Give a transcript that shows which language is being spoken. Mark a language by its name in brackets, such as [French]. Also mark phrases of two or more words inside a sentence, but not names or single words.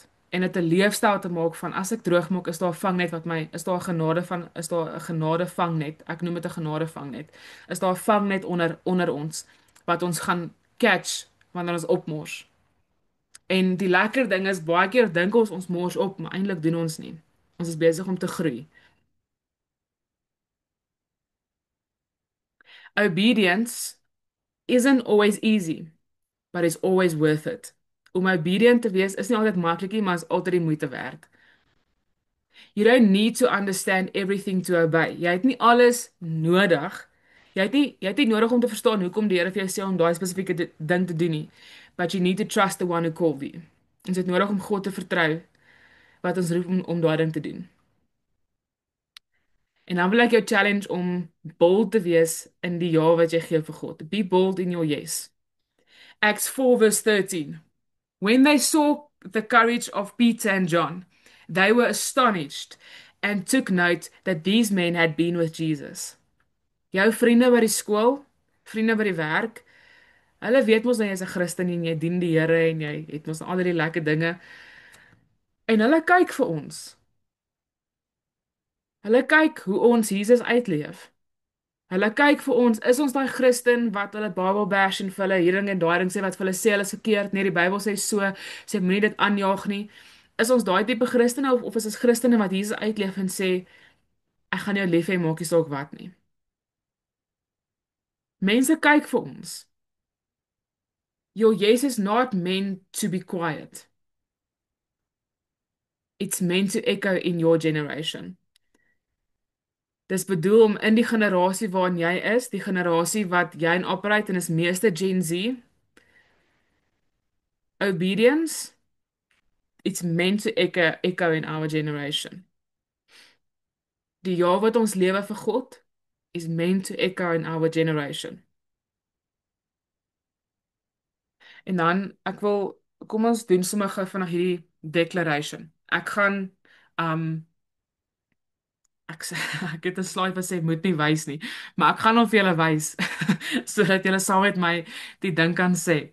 [Afrikaans] En dit 'n leefstyl te maak van as ek droog maak, is daar 'n vangnet wat my, is daar 'n genade van, is daar 'n genade vangnet. Ek noem dit 'n genade vangnet. Is daar 'n vangnet onder ons wat ons gaan catch wanneer ons opmors. En die lekker ding is baie keer dink ons mors op, maar eintlik doen ons nie. Ons is besig om te groei. [English] Obedience isn't always easy, but it's always worth it. [Afrikaans] Om obedient te wees is nie altyd maklik nie, maar is altyd die moeite werd. [English] You don't need to understand everything to obey. [Afrikaans] Jy het nie alles nodig. Jy het nie nodig om te verstaan hoekom die Here vir jou sê om daai spesifieke ding te doen nie. [English] But you need to trust the one who called you. [Afrikaans] Ons het nodig om God te vertrou wat ons roep om daai ding te doen. En dan wil ek jou challenge om bold te wees in die ja wat jy gee vir God. [English] Be bold in your yes. Acts 4 verse 13. When they saw the courage of Peter and John, they were astonished and took note that these men had been with Jesus. [Afrikaans] Jou vriende by die skool, vriende by die werk, hulle weet mos dat jy's 'n Christen en jy dien die Here en jy het mos al die lekker dinge en hulle kyk vir ons. Hulle kyk hoe ons Jesus uitleef. Hulle kyk vir ons, is ons daai Christen wat hulle Bybel bash en vir hulle hierding en daai ding sê wat vir hulle sê hulle is verkeerd, nee, die Bybel sê so, sê moenie dit aanjaag nie. Is ons daai tipe Christene of is ons Christene wat Jesus uitleef en sê ek gaan jou lief hê maak nie saak wat nie. Mense kyk vir ons. [English] Your yes is not meant to be quiet. It's meant to echo in your generation. [Afrikaans] Dis bedoel om in die generasie waarin jy is, die generasie wat jy in operate en is meeste Gen Z, obedience, [English] it's meant to echo in our generation. [Afrikaans] Die jaar wat ons lewe vir God is [English] meant to echo in our generation. [Afrikaans] En dan kom ons doen sommer gou vanaand hierdie declaration. Ek gaan um ek het 'n slide wat sê moet nie wys nie, maar ek gaan hom vir julle wys sodat julle saam met my die ding kan sê.